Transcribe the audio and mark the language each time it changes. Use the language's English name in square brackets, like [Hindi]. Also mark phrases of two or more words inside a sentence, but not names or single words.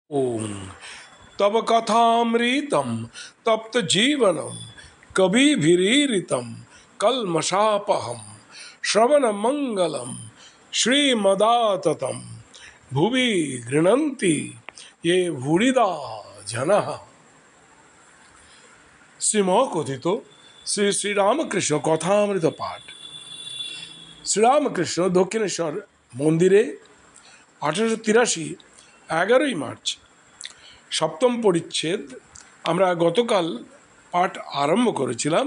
[Sanskrit] ओम तब कथामृतम तप्त जीवनम कविभिरीरितम कल्मषापहम श्रवण मंगलम श्रीमदाततम भुवि गृह्णन्ति ये भूरिदा जनः। [Bangla] শ্রীমকথিত শ্রী শ্রীরামকৃষ্ণ কথামৃত পাঠ। শ্রীরামকৃষ্ণ দক্ষিণেশ্বর মন্দিরে 1883 11ই মার্চ সপ্তম পরিচ্ছেদ। আমরা গতকাল পাঠ আরম্ভ করেছিলাম।